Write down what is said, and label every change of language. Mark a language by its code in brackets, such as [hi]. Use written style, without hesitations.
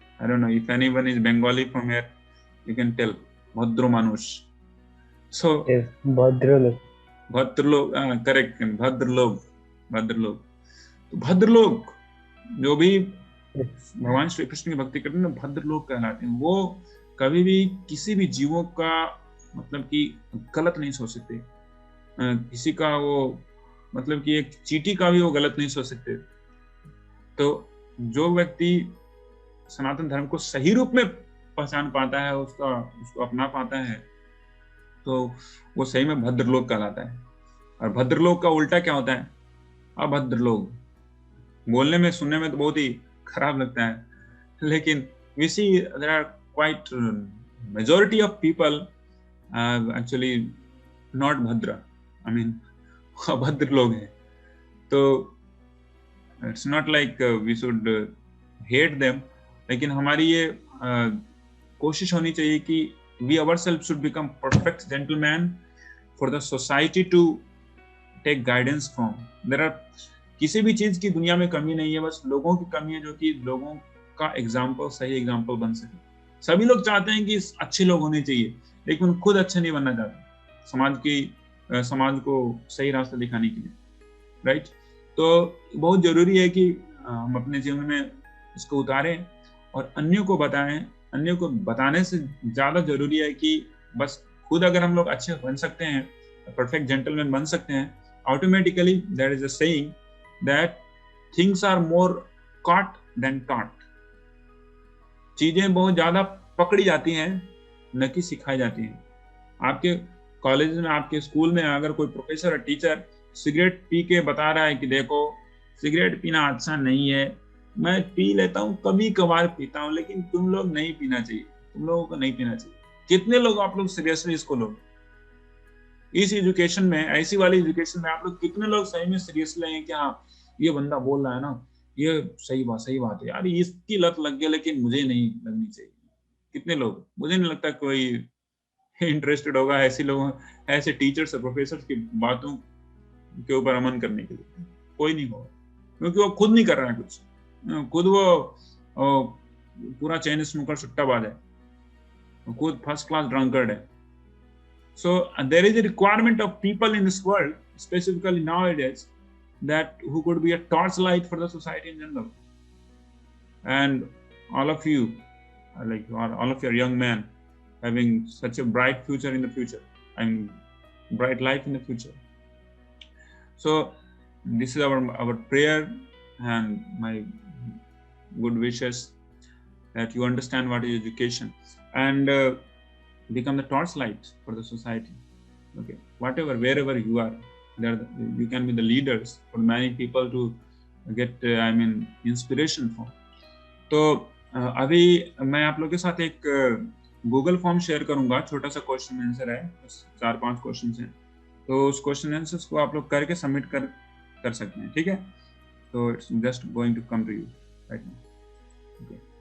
[en] I don't know if anyone is Bengali from here, you can tell [bn] भद्रो मानुष। [en] So yes, bhadralok correct, bhadralok. [hi] तो भद्रलोक जो भी भगवान श्री कृष्ण की भक्ति करते हैं भद्रलोक कहलाते हैं। वो कभी भी किसी भी जीवों का मतलब कि गलत नहीं सोच सकते, किसी का वो मतलब कि एक चींटी का भी वो गलत नहीं सोच सकते। तो जो व्यक्ति सनातन धर्म को सही रूप में पहचान पाता है, उसको अपना पाता है, तो वो सही में भद्रलोक कहलाता है। और भद्रलोक का उल्टा क्या होता है, अभद्रलोक। बोलने में सुनने में तो बहुत ही खराब लगता है, लेकिन [en] we see there are quite majority of people actually not bhadra, I mean [hi] अभद्र लोग हैं। [en] तो it's not like we should hate them, [hi] लेकिन हमारी ये कोशिश होनी चाहिए कि [en] we ourselves should become perfect gentleman for the society to take guidance from. There are [hi] किसी भी चीज की दुनिया में कमी नहीं है, बस लोगों की कमी है, जो कि लोगों का एग्जाम्पल सही एग्जाम्पल बन सके। सभी लोग चाहते हैं कि अच्छे लोग होने चाहिए, लेकिन खुद अच्छे नहीं बनना चाहते समाज को सही रास्ता दिखाने के लिए, राइट। तो बहुत जरूरी है कि हम अपने जीवन में इसको उतारें और अन्यों को बताएं। अन्यों को बताने से ज्यादा जरूरी है कि बस खुद अगर हम लोग अच्छे बन सकते हैं, परफेक्ट जेंटलमैन बन सकते हैं, [en] automatically there is a saying that things are more caught than taught. [hi] चीजें बहुत ज्यादा पकड़ी जाती हैं न कि सिखाई जाती हैं. आपके कॉलेज में, आपके स्कूल में अगर कोई प्रोफेसर और टीचर सिगरेट पी के बता रहा है कि देखो सिगरेट पीना अच्छा नहीं है, मैं पी लेता हूँ, कभी कभार पीता हूँ, लेकिन तुम लोग नहीं पीना चाहिए, तुम लोगों को नहीं पीना चाहिए. कितने लोग आप लोग सीरियसली इसको लोग इस एजुकेशन में, ऐसी वाली एजुकेशन में आप लोग कितने लोग सही में सीरियस लेंगे कि हाँ ये बंदा बोल रहा है ना, ये सही बात है यार, इसकी लत लग गया लेकिन मुझे नहीं लगनी चाहिए. कितने लोग, मुझे नहीं लगता कोई इंटरेस्टेड होगा ऐसे लोगों, ऐसे टीचर्स और प्रोफेसर की बातों के ऊपर अमन करने के लिए. कोई नहीं होगा, क्योंकि वो खुद नहीं कर रहा है कुछ. खुद वो पूरा चेन स्मोकर सट्टाबाज है, खुद फर्स्ट क्लास ड्रंकर्ड है. [en] So there is a requirement of people in this world, specifically nowadays, that who could be a torchlight for the society in general. And all of you, like all of your young men, having such a bright future in the future, and bright life in the future. So this is our prayer and my good wishes that you understand what is education and become the torchlight for the society. Okay, whatever, wherever you are, you can be the leaders for many people to get inspiration from. [hi] तो अभी मैं आप लोगों के साथ एक Google form share करूंगा, छोटा सा क्वेश्चन आंसर है, बस 4-5 क्वेश्चन हैं, तो उस क्वेश्चन आंसर्स को आप लोग करके सबमिट कर सकते हैं. ठीक है, तो [en] It's just going to come to you right now.